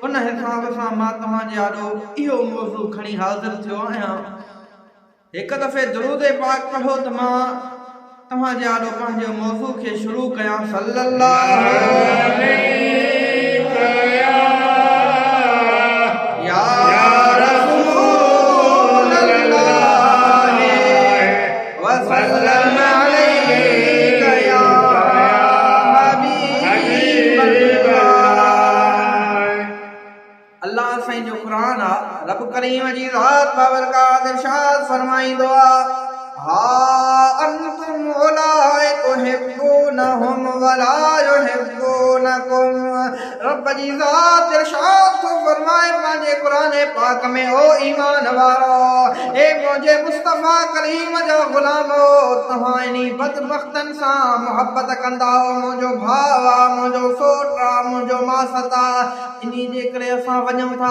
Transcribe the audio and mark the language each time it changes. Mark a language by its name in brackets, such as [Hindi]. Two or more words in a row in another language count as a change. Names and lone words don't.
[Sindhi] उन हिसाब सां मां तव्हांजे आॾो इहो मौज़ू खणी हाज़िर थियो आहियां। हिकु दफ़े दुरूद पाक पढ़ो त मां तव्हांजे आॾो पंहिंजे मौज़ू खे शुरू कयां। [Arabic] صلى الله يا رسول الله وسلم عليك يا حبيب الله. [Sindhi] अल्लाह साईं जो क़ुरान आ, रब करीम जी ज़ात बाबरकात इरशाद फरमाईंदो आ, [Arabic] ها أنتم أولاء تحبونهم ولا يحبونكم. [Sindhi] रब जी ज़ात इरशाद तो फरमाए पंहिंजे क़ुरान पाक में, ओ ईमान वारो, ए मुंहिंजे मुस्तफ़ा करीम जा ग़ुलामो, तव्हां इन्ही बदबख्तनि सां मोहब्बत कंदा हो। मुंहिंजो भाउ आ, मुंहिंजो सोट आ, मुंहिंजो मासत आ, इन्ही जे करे असां वञूं था।